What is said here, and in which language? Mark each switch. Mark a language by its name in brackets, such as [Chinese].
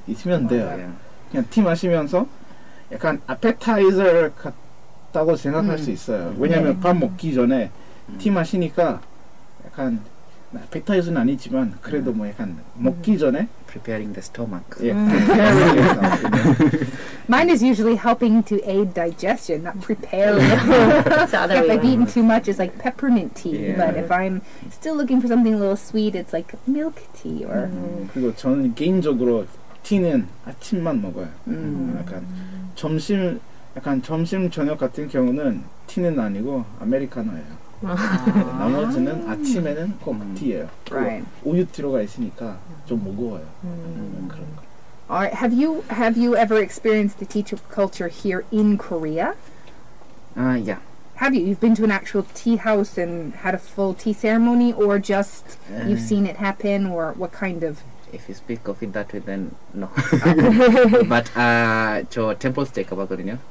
[Korean] 있으면 돼요. [English] Yeah. [Korean] 그냥 티 마시면서 약간 아페타이저 같다고 생각할 수 있어요. 왜냐면 밥 먹기 전에 티 마시니까 약간 아페타이저는 아니지만 그래도 뭐 약간 먹기 전에 [English] Preparing the stomach. [Korean] 예. [English] Mine is usually helping to aid digestion, not preparing. It's the other If way I've around. eaten too much, it's like peppermint tea. Yeah. But if I'm still looking for something a little sweet, it's like milk tea or. [Korean] 그리고 저는 개인적으로 티는 아침만 먹어요. 약간 점심 저녁 같은 경우는 티는 아니고 아메리카노예요. 나머지는 아침에는 꼭 티예요. [English] Right. [Korean] 우유 들어가 있으니까 좀 무거워요. 그런 거. [English] All right. Have you ever experienced the tea culture here in Korea? Yeah. Have you? You've been to an actual tea house and had a full tea ceremony, or just you've seen it happen, or what kind of? If you speak of it that way, then no. But [Korean] 저 [English] temple stay [Korean] 가봤거든요.